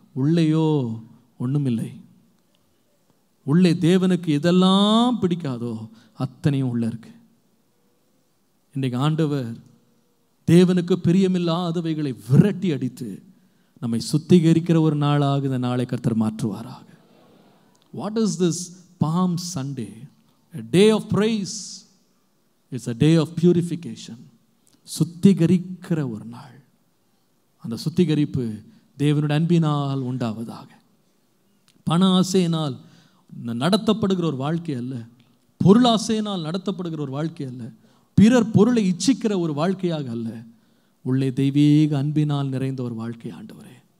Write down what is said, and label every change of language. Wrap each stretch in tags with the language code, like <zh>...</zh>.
<ta>உள்ளேயோ ஒண்ணுமில்லை. உள்ளே தேவனுக்கு எதெல்லாம் பிடிக்காதோ அத்தனையும் உள்ள இருக்கு. இன்றைக்கு ஆண்டவர் தேவனுக்கு பிரியமில்லாதவைகளை விரட்டி அடித்து நம்மை சுத்திகரிக்கிற ஒரு நாளாக இந்த நாளை கர்த்தர் மாற்றுவாராக.</ta> <en>What is this Palm Sunday? A day of praise. It's a day of purification.</en> <ta>சுத்திகரிக்கிற ஒரு நாள். அந்த சுத்திகரிப்பு தேவனுடைய அன்பினால் உண்டாவதாக. பண ஆசையினால் நடத்தப்படுகிற ஒரு வாழ்க்கை அல்ல, பொருளாசையினால் நடத்தப்படுகிற ஒரு வாழ்க்கை அல்ல, பிறர் பொருளை இச்சிக்கிற ஒரு வாழ்க்கையாக அல்ல, உள்ளே தெய்வீக அன்பினால் நிறைந்த ஒரு வாழ்க்கை ஆண்டவரே.</ta>